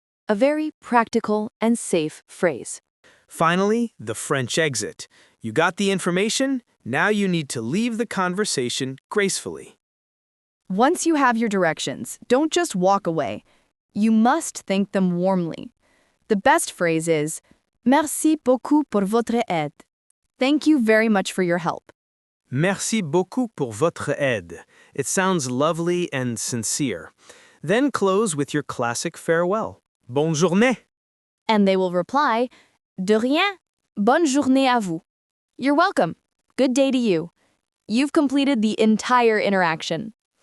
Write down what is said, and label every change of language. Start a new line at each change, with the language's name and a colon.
English: A very practical and safe phrase. Finally, the French exit. You got the information, now you need to leave the conversation gracefully. Once you have your directions, don't just walk away. You must thank them warmly. The best phrase is,
French: Merci beaucoup pour votre aide.
English: Thank you very much for your help.
French: Merci beaucoup pour votre aide.
English: It sounds lovely and sincere. Then close with your classic farewell.
French: Bonne journée.
English: And they will reply,
French: De rien. Bonne journée à vous.
English: You're welcome. Good day to you. You've completed the entire interaction.